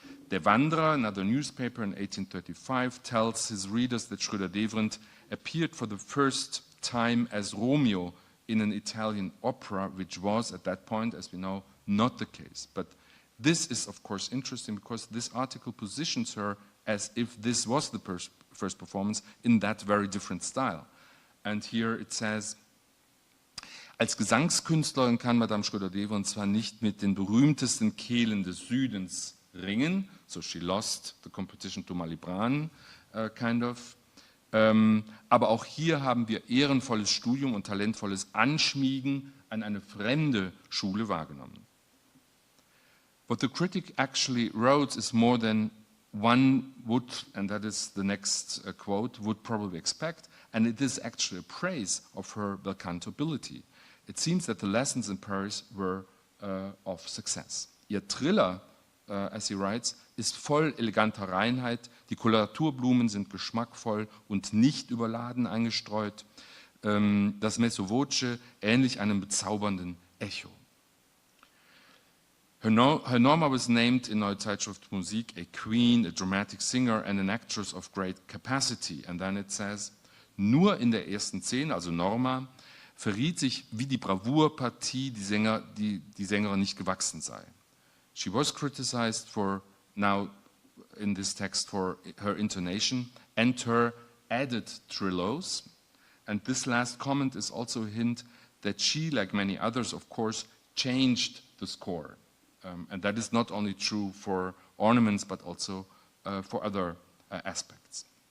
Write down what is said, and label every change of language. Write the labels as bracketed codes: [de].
[en] Der Wanderer, another newspaper in 1835, tells his readers that Schroeder-Devrient appeared for the first time as Romeo in an Italian opera, which was, at that point, as we know, not the case. But this is, of course, interesting because this article positions her as if this was the first performance in that very different style. And here it says, [de] als Gesangskünstlerin kann Madame Schroeder-Devrient zwar nicht mit den berühmtesten Kehlen des Südens ringen, [en] so she lost the competition to Malibran, kind of. [de] Aber auch hier haben wir ehrenvolles Studium und talentvolles Anschmiegen an eine fremde Schule wahrgenommen. [en] What the critic actually wrote is more than one would, and that is the next quote, would probably expect, and it is actually a praise of her bel canto ability. It seems that the lessons in Paris were of success. [de] Ihr Triller, [en] as he writes, [de] ist voll eleganter Reinheit, die Koloraturblumen sind geschmackvoll und nicht überladen eingestreut, das Mezzo voce ähnlich einem bezaubernden Echo. [en] Her Norma was named in Neue Zeitschrift Musik a queen, a dramatic singer and an actress of great capacity. And then it says, [de] nur in der ersten Szene, also Norma, verriet sich, wie die Bravourpartie die Sängerin nicht gewachsen sei. [en] She was criticized for, now in this text, for her intonation and her added trillos. And this last comment is also a hint that she, like many others, of course, changed the score. And that is not only true for ornaments, but also for other aspects.